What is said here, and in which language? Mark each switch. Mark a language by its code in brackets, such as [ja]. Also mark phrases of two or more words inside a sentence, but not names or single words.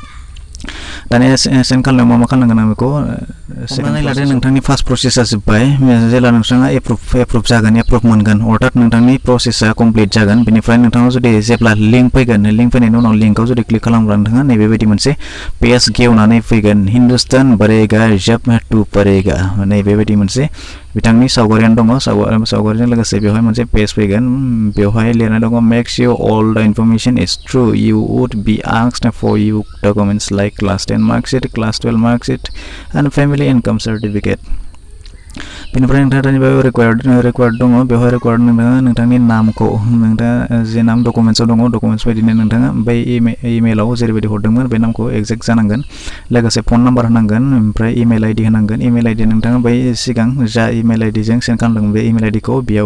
[brx] दानिया सेन्ड खालामनायाव मा खालामनांगोन आं बेखौ हमनानै लादो नोंथांनि [en] first processआ [brx] जोब्बाय जेब्ला नोंथाङा एप्रुभ जागोन एप्रुभ मोनगोन अर्थात नोंथांनि प्रसेसआ कमप्लिट जागोन बेनिफ्राय नोंथाङा जुदि जेब्ला लिंक फैनायनि उनाव लिंकआव जुदि क्लिक खालामब्ला नोंथाङा नैबेबायदि मोनसे पेज गेवनानै फैगोन हिन्दुस्तान बरेगा जब टु परेगा नैबेबायदि मोनसे बिथांनि सावगारियानो दङ सावगारिजों लोगोसे बेवहाय मोनसे पेज फैगोन बेवहाय लिरनाय दङ [en] Makes you all the information is true you would be asked for you documents like class 10 marksheet class 12 marksheet and family income certificate [brx] बेनिफ्राय नोंथाङा रिक्वायर्ड दङ बेवहाय रिक्वायर्ड नोंथांनि नामखौ नोंथाङा जे नाम डकुमेन्ट्सआव दङ डकुमेन्ट्स बायदिनो नोंथाङा बै इमेलाव जेरैबायदि हरदोंमोन बे नामखौ एक्जेक्ट जानांगोन लोगोसे [en] phone number [brx] होनांगोन ओमफ्राय [en] email ID [brx] होनांगोन [en] email ID [brx] नोंथाङा बै सिगां जा [en] email IDजों [brx] सेन्ड खालामदोंमोन बे [en] email IDखौ [brx] बेयाव